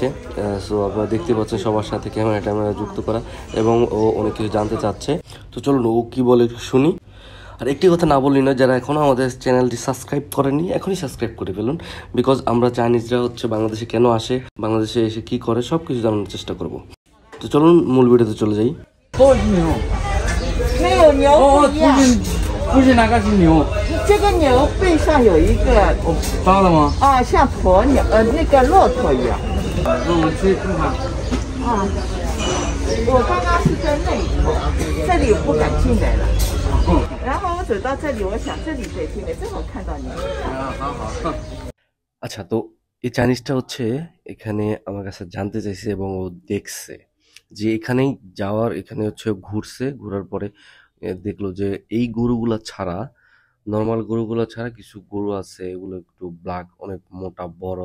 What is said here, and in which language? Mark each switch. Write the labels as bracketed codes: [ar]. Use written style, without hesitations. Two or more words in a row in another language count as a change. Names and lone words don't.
[bn] সো আপনারা দেখতে পাচ্ছেন সবার সাথে ক্যামেরা যুক্ত করা এবং ও অনেক কিছু জানতে চাচ্ছে। তো চলুন ও কি বলে শুনি। আর একটি কথা না বললি না, যারা এখনও আমাদের চ্যানেলটি সাবস্ক্রাইব করেনি এখনই সাবস্ক্রাইব করে ফেলুন। বিকজ আমরা চাইনিজরা হচ্ছে বাংলাদেশে কেন আসে, বাংলাদেশে এসে কি করে, সব কিছু জানানোর চেষ্টা করব। তো চলুন মূল ভিডিওতে চলে যাই। [zh] 不是那个是牛，这个牛背上有一个抓了吗？啊，像鸵鸟那个骆驼一样。那我去看看。啊，我刚刚是在那里头，这里不敢进来了。然后我走到这里，我想这里可以进来，正好看到你。好好。 [bn] আচ্ছা, তো এই চাইনিজটা হচ্ছে এখানে আমার কাছে জানতে চাইছে এবং ও দেখছে যে এখানেই যাওয়ার, এখানে হচ্ছে ঘুরছে, ঘোরার পরে দেখলো যে এই গরুগুলা ছাড়া, নর্মাল গরুগুলা ছাড়া কিছু গরু আছে এগুলো একটু ব্ল্যাক, অনেক মোটা বড়।